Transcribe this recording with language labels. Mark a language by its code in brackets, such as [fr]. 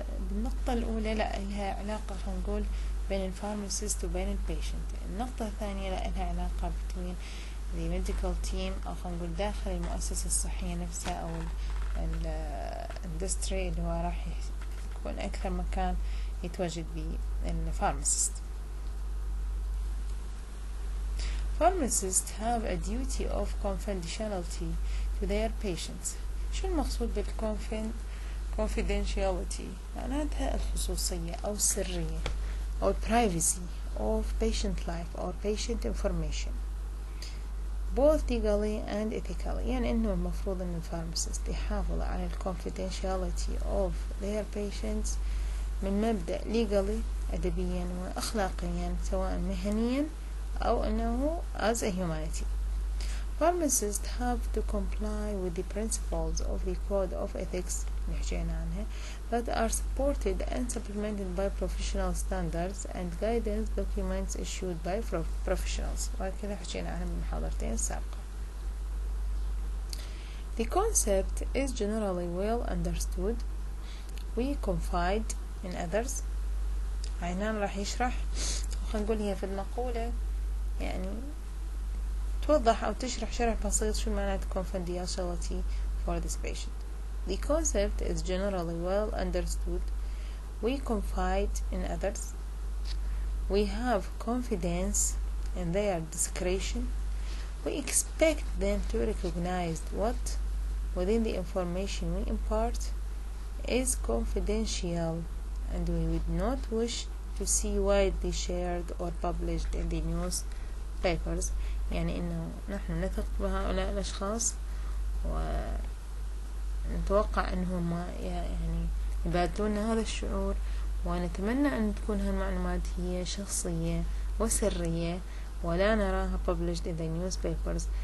[ar] بالنقطة الأولى لا لها علاقة خلينا نقول بين الفارماسيست وبين البيشنت. النقطة الثانية لا لها علاقة بين [en] the medical team [ar] أو خلينا نقول داخل المؤسسة الصحية نفسها أو الاندستري اللي هو راح يكون أكثر مكان يتواجد به الفارماسيست. [en] Pharmacists have a duty of confidentiality to their patients. [ar] شو المقصود [en] confidentiality؟ [ar] معناتها الخصوصية أو السرية أو [en] privacy of patient life or patient information both legally and ethically. [ar] يعني إنه المفروض إن الفارماسيست يحافظ على [en] confidentiality of their patients [ar] من مبدأ legally أدبيا وأخلاقيا سواء مهنيا أو أنه [en] as a humanity. Pharmacists have to comply with the principles of the code of ethics [ar] نحكينا عنها [en] that are supported and supplemented by professional standards and guidance documents issued by professionals. [ar] وهكذا حكينا عنها بالمحاضرتين السابقة. [en] The concept is generally well understood. We confide in others. [ar] عينان راح يشرح وخلينا نقول هي في المقولة يعني توضح أو تشرح شرح بسيط شو معنى [en] confidentiality for this patient. The concept is generally well understood. We confide in others. We have confidence in their discretion. We expect them to recognize what within the information we impart is confidential and we would not wish to see widely shared or published in the news papers. [ar] يعني إنه نحن نثق بهؤلاء الأشخاص ونتوقع إنهم يعني يبادلون هذا الشعور ونتمنى أن تكون هالمعلومات هي شخصية وسرية ولا نراها [en] published in the newspapers.